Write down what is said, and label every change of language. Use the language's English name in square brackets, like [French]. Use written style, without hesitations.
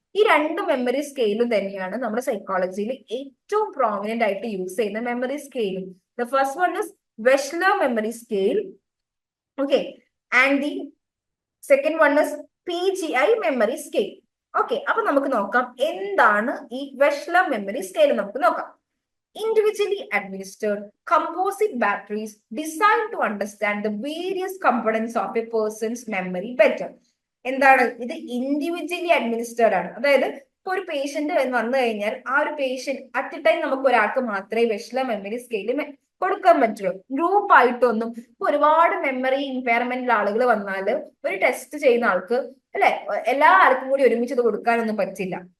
[Malayalam] ഈ രണ്ട് മെമ്മറി സ്കെയിലും തന്നെയാണ് നമ്മുടെ സൈക്കോളജിയിൽ ഏറ്റവും പ്രോമിനന്റ് ആയിട്ട് യൂസ് ചെയ്യുന്ന memory സ്കെയിലും. [English] The first one is Wechsler memory scale, okay, and the second one is PGI memory scale. [Malayalam] Okay, അപ്പൊ നമുക്ക് നോക്കാം എന്താണ് ഈ വെഷ്ലർ മെമ്മറി സ്കെയിൽ. നമുക്ക് നോക്കാം. [English] Individually administered composite batteries designed to understand the various components of a person's memory better. [Malayalam] എന്താണ് ഇത്? Individually administered ആണ്. അതായത് ഇപ്പൊ ഒരു പേഷ്യന്റ് വന്നു കഴിഞ്ഞാൽ ആ ഒരു പേഷ്യന്റ് അറ്റ് എ ടൈം നമുക്ക് ഒരാൾക്ക് മാത്രമേ വെഷ്ലർ മെമ്മറി സ്കെയിൽ കൊടുക്കാൻ പറ്റുള്ളൂ. ഗ്രൂപ്പ് ആയിട്ടൊന്നും ഇപ്പൊ ഒരുപാട് മെമ്മറി ഇമ്പയർമെന്റിൽ ആളുകൾ വന്നാൽ ഒരു ടെസ്റ്റ് ചെയ്യുന്ന ആൾക്ക് അല്ലെ എല്ലാ ആൾക്കും കൂടി ഒരുമിച്ച് ഇത് കൊടുക്കാനൊന്നും പറ്റില്ല.